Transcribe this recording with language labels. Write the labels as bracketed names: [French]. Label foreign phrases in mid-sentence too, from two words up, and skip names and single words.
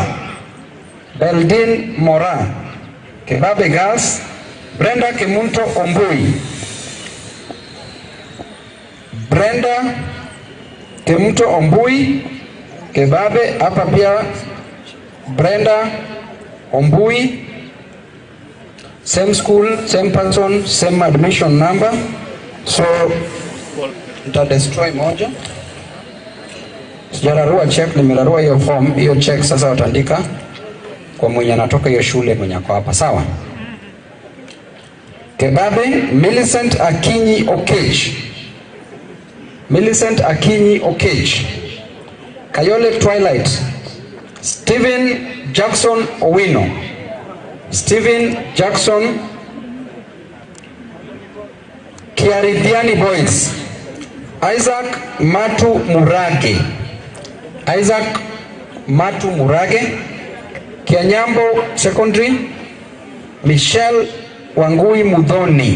[Swahili] Beldin Mora. Kebabe Girls. Brenda Kemunto Ombui. Brenda Kemunto Ombui. Kebabe hapa pia Brenda Ombui. [English] Same school, same person, same admission number. [Swahili] So nita destroy moja. Sijararua check, nimelarua hiyo form, hiyo check sasa wataandika kwa mwenye anatoka hiyo shule mwenye ako hapa, sawa? Kebabe Millicent Akinyi Okech. Millicent Akinyi Okech. Kayole Twilight. Stephen Jackson Owino. Stephen Jackson. Kiarithiani Boys. Isaac Matu Murage. Isaac Matu Murage. Kianyambo Secondary. Michelle Wangui Mudhoni.